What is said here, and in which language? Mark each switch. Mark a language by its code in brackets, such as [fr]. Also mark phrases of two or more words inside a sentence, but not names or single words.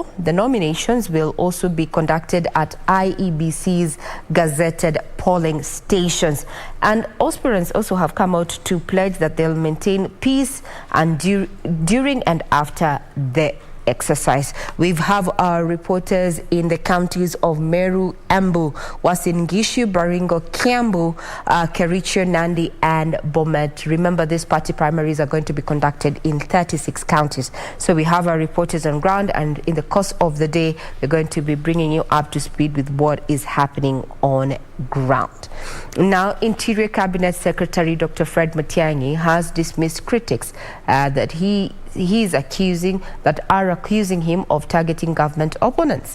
[en] The nominations will also be conducted at IEBC's gazetted polling stations. And aspirants also have come out to pledge that they'll maintain peace and during and after the exercise. We have our reporters in the counties of Meru, Embu, Uasin Gishu, Baringo, Kiambu, Kericho, Nandi and Bomet. Remember, these party primaries are going to be conducted in 36 counties. So we have our reporters on ground, and in the course of the day, we're going to be bringing you up to speed with what is happening on ground. Now, Interior Cabinet Secretary Dr. Fred Matiang'i has dismissed critics that he is accusing him of targeting government opponents.